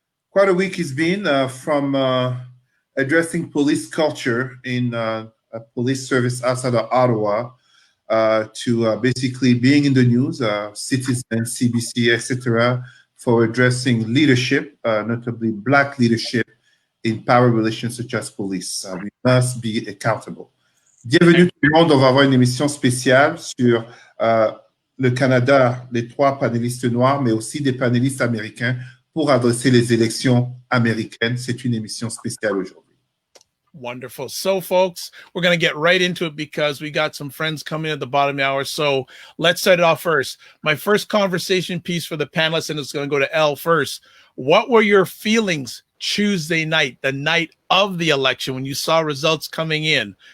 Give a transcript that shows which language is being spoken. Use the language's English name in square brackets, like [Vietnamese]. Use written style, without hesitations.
[English] Quite a week it's been from addressing police culture in a police service outside of Ottawa to basically being in the news, Citizen, CBC, etc., for addressing leadership, notably Black leadership in power relations such as police. We must be accountable. [French] Bienvenue tout le monde. On va avoir une émission spéciale sur le Canada, les trois panélistes noirs, mais aussi des panélistes américains pour adresser les élections américaines. C'est une émission spéciale aujourd'hui. [English] Wonderful. So, folks, we're going to get right into it because we got some friends coming at the bottom of the hour. So let's set it off first. My first conversation piece for the panelists, and it's going to go to Elle first. What were your feelings Tuesday night, the night of the election, when you saw results coming in?